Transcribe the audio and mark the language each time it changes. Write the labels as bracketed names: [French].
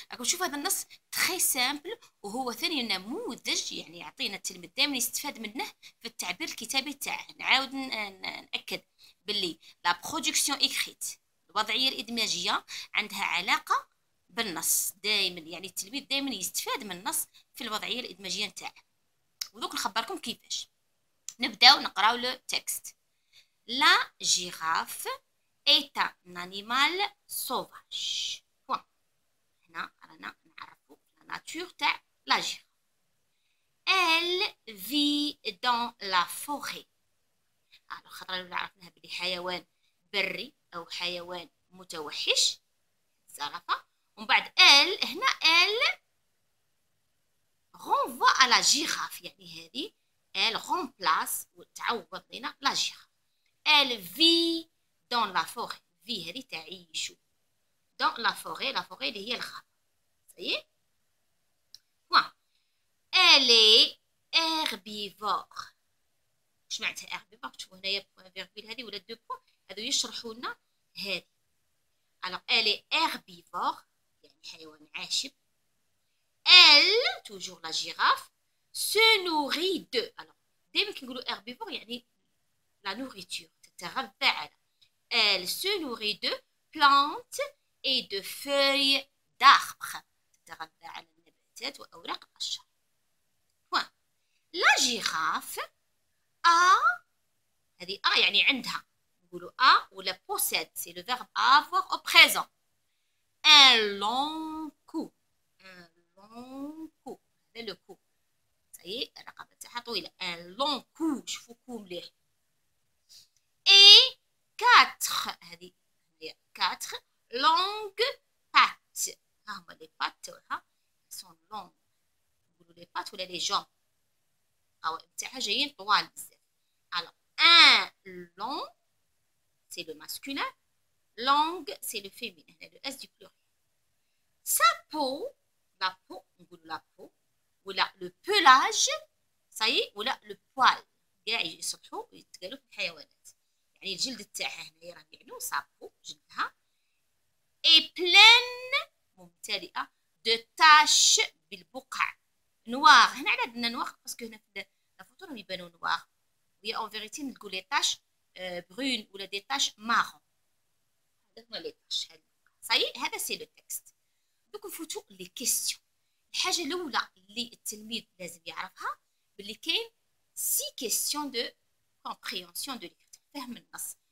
[Arabic] راكم تشوفوا هذا النص تري سامبل، وهو ثاني نموذج يعني يعطينا التلميذ دائما يستفاد منه في التعبير الكتابي تاعه. نعاود ناكد باللي لا برودكسيون ايكريت، الوضعيه الادماجيه، عندها علاقه بالنص دائما، يعني التلميذ دائما يستفاد من النص في الوضعيه الادماجيه نتاعه. ودوك نخبركم كيفاش. نبداو نقراو لو تكست. [French] لا جيراف est un animal sauvage. [Arabic] هنا رانا نعرفو لا ناتور تاع لا جيراف. [French] Elle vit dans la forêt. [Arabic] خاطر عرفناها بلي حيوان بري او حيوان متوحش الزرافة. ومن بعد [French] elle هنا elle renvoie à la girafe، [Arabic] يعني هذه [French] elle remplace [Arabic] وتعوض لنا [French] لا جيراف. Elle vit dans la forêt. [Arabic] في هذه تعيش [French] dans la forêt. la forêt [Arabic] اللي هي الغابة. صحيح؟ [French] Elle est herbivore. [Arabic] اش معناتها herbivore؟ تشوفوا هنايا بوان فيرغول هذه ولا دو بوان، هذو يشرحوا لنا هذه. [French] alors elle est herbivore [Arabic] يعني حيوان عاشب. [French] elle toujours la girafe se nourrit de. [Arabic] alors دائما كي نقولوا herbivore يعني [French] la nourriture، [Arabic] تتغذى على. [French] elle se nourrit de plantes et de feuilles d'arbres، [Arabic] تتغذى على النباتات وأوراق الأشجار. [French] لا جيراف [Arabic] هذه يعني عندها، نقولوا ولا [French] possède، c'est le verbe avoir au présent. un long cou. un long cou، [Arabic] هذا لو كو، صحيح الرقبة تاعها طويلة. [French] un long cou، [Arabic] شوفوا [French] كو [Arabic] مليح. [French] et 4، هذه 4 longues pattes. [Arabic] ها هما لي بات تاعها سون لونغ، نقولوا لي بات ولا لي جون، القوائم تاعها جايين طوال بزاف. [French] alors un long c'est le masculin، longue c'est le féminin، هنا le s du pluriel. sa peau، la peau نقولوا la peau ولا le pelage، صحيح، ولا le poil، [Arabic] كاع يصلحوا يتقالوا في الحيوانات. يعني الجلد تاعها هنايا راه يعنوا [French] sa peau [Arabic] جلدها. [French] et pleine [Arabic] ممتلئة [French] de taches [Arabic] بالبقع نوار. هنا على عندنا نوار باسكو هنا في الفوتو راهم يبانو نوار، وهي اون فيريتي نقول لي تاش برون ولا دي تاش مارون. هذا هما لي تاش هذه. صحيح هذا سي لو تكست. دوك نفوتو لي كيستيون. الحاجه الاولى اللي التلميذ لازم يعرفها باللي كاين 6 كيستيون دو كومبريهنسيون دو ليكتور، فهم النص.